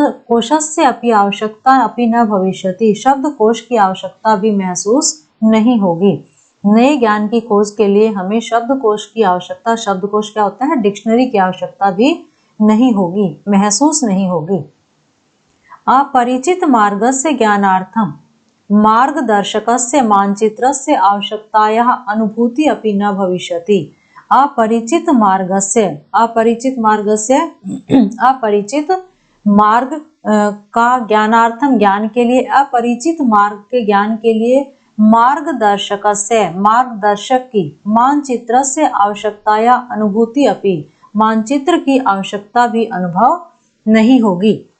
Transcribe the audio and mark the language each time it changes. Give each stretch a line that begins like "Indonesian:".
Sanskrit: कोशस्य अपि आवश्यकता अपि न भविष्यति,
Hindi: शब्द कोश की आवश्यकता भी महसूस नहीं होगी। नए ज्ञान की खोज के लिए हमें शब्दकोश की आवश्यकता, शब्दकोश क्या होता है, डिक्शनरी की आवश्यकता भी नहीं होगी, महसूस नहीं होगी।
Sanskrit: अपरिचित मार्गस्य ज्ञानार्थम मार्गदर्शकस्य मानचित्रस्य आवश्यकतायाः अनुभूति अपि न भविष्यति।
Hindi: अपरिचित मार्ग का ज्ञानार्थम ज्ञान के लिए, अपरिचित मार्ग के ज्ञान के लिए, मार्गदर्शकस्य मार्गदर्शक की,
Sanskrit: मानचित्रस्य आवश्यकताया अनुभूति अपि
Hindi: मानचित्र की आवश्यकता भी अनुभव नहीं होगी।